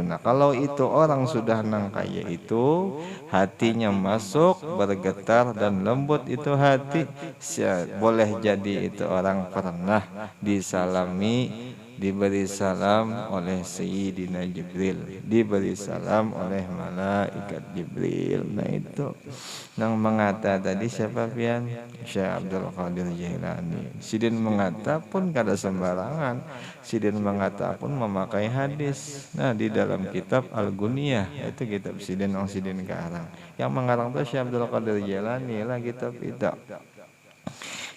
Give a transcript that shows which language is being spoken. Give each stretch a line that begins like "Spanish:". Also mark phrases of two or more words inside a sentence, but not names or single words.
Indonesian: Nah, kalau itu orang sudah nang kayak itu, hatinya masuk, bergetar dan lembut itu hati, boleh jadi itu orang pernah disalami, diberi salam oleh Sayyidina Jibril, diberi salam oleh malaikat Jibril. Nah, itu yang mengata tadi siapa pian? Syekh Abdul Qadir Jailani. Sidin mengata pun
Banjar: kada sembarangan.
Indonesian: Sidin mengata pun memakai hadis. Nah, di dalam kitab Al-Guniyah, itu kitab Sidin yang Sidin karang. Yang mengarang itu Syekh Abdul Qadir Jailani lah kitab itu.